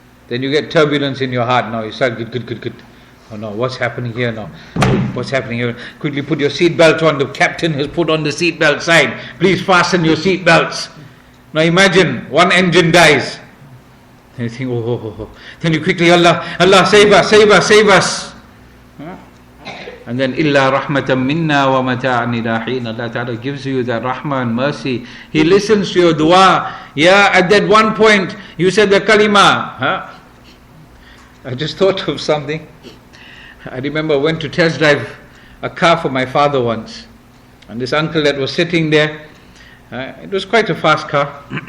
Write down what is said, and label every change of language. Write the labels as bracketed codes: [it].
[en] Then you get turbulence in your heart now. You start, good. Oh no, what's happening here now? What's happening here? Quickly put your seat belt on. The captain has put on the seat belt sign. Please fasten your seat belts. Now imagine, one engine dies. Then you think, oh. Then you quickly, Allah, save us. And then, [ar] إِلَّا رَحْمَةً مِنَّا وَمَتَاعًا إِلَىٰ حِينٍ. [en] Allah Ta'ala gives you that rahmah and mercy. He listens to your dua. Yeah, at that one point, you said the kalima. I just thought of something. I remember I went to test drive a car for my father once. And this uncle that was sitting there, it was quite a fast car.